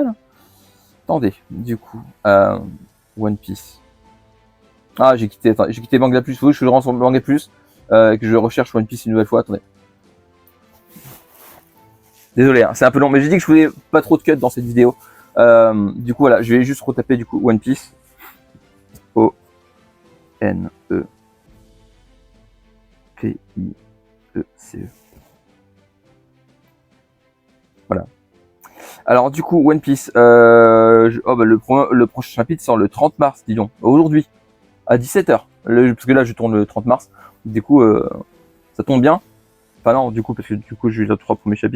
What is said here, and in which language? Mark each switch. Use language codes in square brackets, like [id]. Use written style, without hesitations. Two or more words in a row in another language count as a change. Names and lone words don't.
[fr] Hein. Attendez, du coup, One Piece. Ah, j'ai quitté Manga Plus. Oui, je suis rentré sur Manga Plus, que je recherche One Piece une nouvelle fois. Attendez. Désolé, hein, c'est un peu long, mais j'ai dit que je voulais pas trop de cut dans cette vidéo. Du coup, voilà, je vais juste retaper du coup One Piece. O-N-E-P-I-E-C-E. Voilà. Alors du coup, One Piece, le prochain chapitre sort le 30 mars, dis donc, aujourd'hui, à 17h. Parce que là, je tourne le 30 mars. Du coup, ça tombe bien. Enfin non, du coup, parce que du coup, j'ai eu les 3 premiers chapitres.